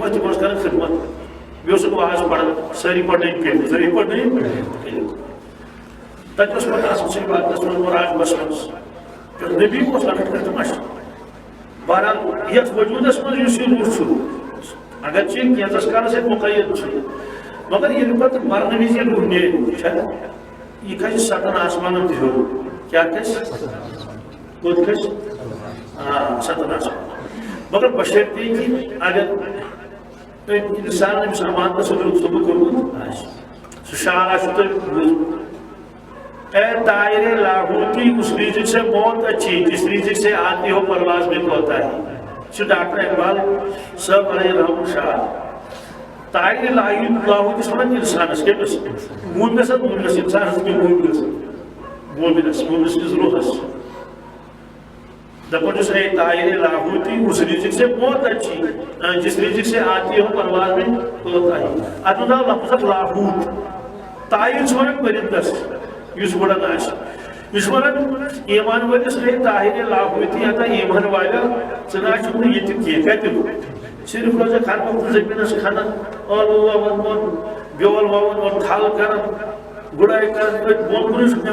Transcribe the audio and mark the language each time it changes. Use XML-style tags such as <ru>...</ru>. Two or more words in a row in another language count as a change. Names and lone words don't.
<ks>ٲسۍ تِم ٲسۍ کران خدمت بیٚیہِ اوسُکھ واز پران سٲری پرنٲوِتھ کٔرِتھ سٲری پرنٲوِتھ کٔرِتھ تتہِ اوس پتہٕ آسان سُہ عبادتس منٛز مُراقبس منٛز نبی اوس لۄکٕٹ کتھ مشہوٗر بہرحال یتھ وجوٗدس منٛز یُس یہِ روح چھُ اگرچہِ کینٛژس کالس یتھ مُقید چھُ مگر ییٚلہِ پتہٕ مرنہٕ وِزِ ییٚلہِ روح نیرِ چھا یہ کھسہِ 7 آسمانن تہِ ہیوٚر کیٛاہ کھسہِ کوٚت کھسہِ 7 آسمان مگر بشرطے کہِ اگر انسان أمِس اَمانتس سۭتۍ صُبح کوٚرمُت آسہِ سُہ شعر آسوٕ تۄہہِ بوٗزمُت</ks> <ur>اے طائر لاہوتی اس رزق سے موت اچھی جس رزق سے آتی ہو پرواز میں کوتاہی</ur> <ks>یہ چھُ ڈاکٹر اقبال صٲب علیہ رحم شعر طائر لاہوتِس وَنان اِنسانس کٔمِس موٗمِنس اِنسانس کیٚنٛہہ موٗمِنس کِس روحس دپان چھُس</ks> <ur>اے طائر لاہوتی اس رزق سے موت اچھی جس رزق سے آتی ہو پرواز میں کوتاہی</ur> <ks>اتھ منٛز آو لفظ اکھ لاہوت طائر چھُ وَنان پٔرِندس یُس وُڑان آسہِ یہِ چھُ وَنان ایٖمان وٲلِس</ks> <ur>اے طائر لاہوتی</ur> <ks>اتا ایٖمان والیو ژٕ نہ چھُکھ نہٕ ییٚتہِ کینٛہہ کتہِ صرف روزا خانہ زمینس کھنان ٲلوٕ ووان بیول ووان تھل کران گُڑٲے کران بۄن کُنٕے چھُکھ</ks>